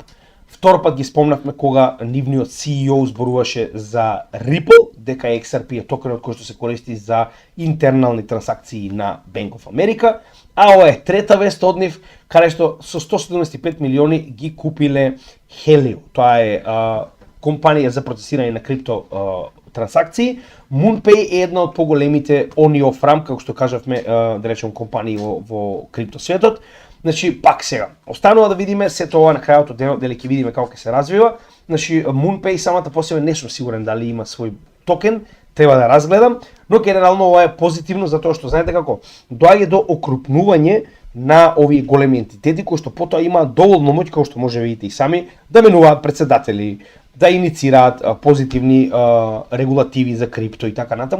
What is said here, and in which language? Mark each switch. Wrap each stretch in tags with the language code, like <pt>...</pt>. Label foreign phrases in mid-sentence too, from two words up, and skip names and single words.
<mk>Втор пат ги спомнавме кога нивниот CEO зборуваше за Ripple, дека XRP е токенот кој што се користи за интернални трансакции на Bank of America, а ова е трета вест од нив, каде што со 175 милиони ги купиле Helio. Тоа е компанија за процесирање на крипто трансакции. MoonPay е една од поголемите</mk> <en>on-off ramp,</en> <mk>како што кажавме, да речем, компании во крипто светот. Значи, пак сега, останува да видиме сето ова на крајот од денот, дали ќе видиме како ќе се развива. Значи, MoonPay самата по себе не сум сигурен дали има свој токен, треба да разгледам, но генерално ова е позитивно затоа што знаете како доаѓа до окрупнување на овие големи ентитети кои што потоа имаат доволно моќ, како што може видите и сами, да менуваат председатели, да иницираат позитивни регулативи за крипто и така натаму.</mk>